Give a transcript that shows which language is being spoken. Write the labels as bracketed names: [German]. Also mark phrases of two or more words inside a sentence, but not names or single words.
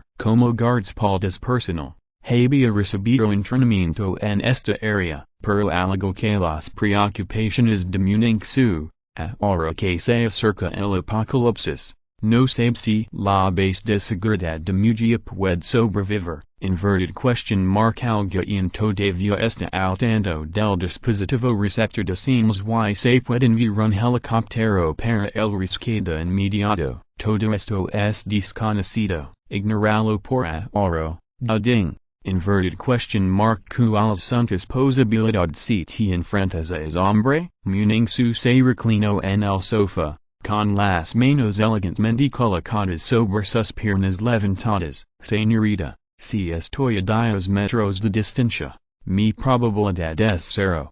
[Spanish] Como guardaespaldas personal, había recibido entrenamiento en esta área, pero algo que las preocupaciones de Mingyang, ahora que se acerca el apocalipsis, no sabe si la base de seguridad de Mugia puede sobrevivir. [English] Inverted question mark, [Spanish] alguien todavía está al tanto del dispositivo receptor de señales y se pueden ver un helicóptero para el rescate inmediato. Todo esto es desconocido, ignoralo por ahora. [English] Ding. Inverted question mark, [Spanish] ¿cuáles son tus posibilidades si te enfrentas a ese hombre? Mingyang se reclinó en el sofá, con las manos elegantemente colocadas sobre sus piernas levantadas. Señorita, si estoy a 10 metros de distancia, mi probabilidad es 0.